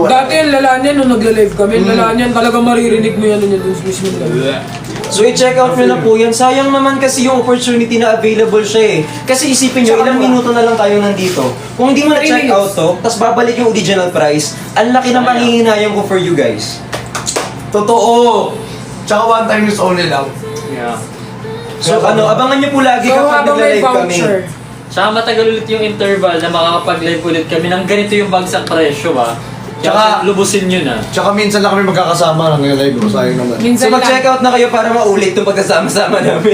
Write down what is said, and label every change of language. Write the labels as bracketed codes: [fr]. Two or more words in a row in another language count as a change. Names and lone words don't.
[tl] Dati yung lala niyan, nung nagla-live kami, yung lala niyan, talagang maririnig mo yan yung mismo live. So i-check out nyo na po yan. Sayang naman kasi yung opportunity na available siya eh. Kasi isipin nyo, ilang minuto na lang tayo nandito. Kung hindi mo na-check 3 out to, tapos babalik yung original price, ang laki ng panghihinayang ko [en] for you guys. [tl] Totoo! Tsaka [en] one time use only [tl] lang. Yeah. So abangan nyo po lagi So, kapag habang may nagla-live kami. voucher, Tsaka matagal ulit yung interval na makakapag-live ulit kami ng ganito yung bagsak presyo ba? Tsaka- Tsaka lubusin nyo na. Tsaka minsan lang kami magkakasama ng live ko. Sayang naman. So minsan mag-check lang. out na kayo para maulit itong pagkasama-sama namin.